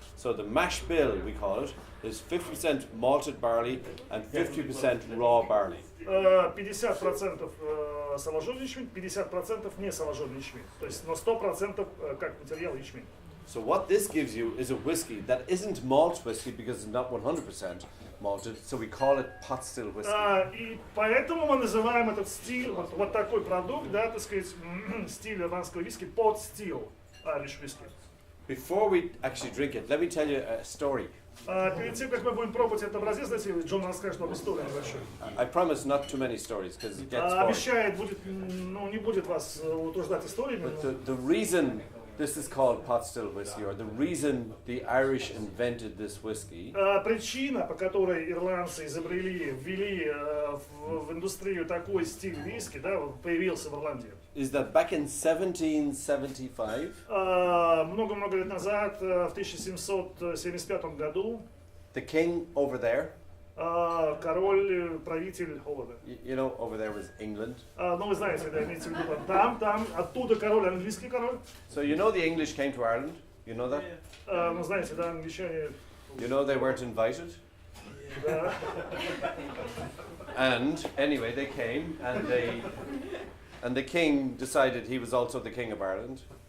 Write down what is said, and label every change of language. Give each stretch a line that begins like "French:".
English: So the mash bill, we call it, is 50% malted barley and 50% raw barley.
Russian: 50% соложенный ячмень, 50% не соложенный ячмень. То есть на 100% как материал ячмень.
English: So what this gives you is a whiskey that isn't malt whiskey because it's not 100% malted, so we call it pot still whiskey.
Russian: И поэтому мы называем этот стиль, вот такой продукт, да, так сказать, стиль ирландского виски, pot still Irish whiskey.
English: Before we actually drink it, let me tell you a story.
Russian: Перед тем, как мы будем пробовать этот образец, знаете, Джон расскажет вам историю небольшую.
English: I promise not too many stories because it gets boring.
Russian: Обещает, будет, ну, не будет вас утруждать историями.
English: But the reason this is called pot still whiskey, or the reason the Irish invented this whiskey.
Russian: Причина, по которой ирландцы ввели в индустрию такой стиль виски, да, появился в Ирландии.
English: Is that back in 1775?
Russian: Много-много лет назад, в 1775 году,
English: the king over there.
Russian: Король, правитель Холода.
English: You know, over there was England.
Russian: Ну, вы знаете, да, имеется в виду, там, оттуда король, английский король.
English: So you know the English came to Ireland? You know that?
Russian: Ну, знаете, да, англичане...
English: You know they weren't invited?
Russian: Да.
English: And anyway, they came, and the king decided he was also the king of Ireland.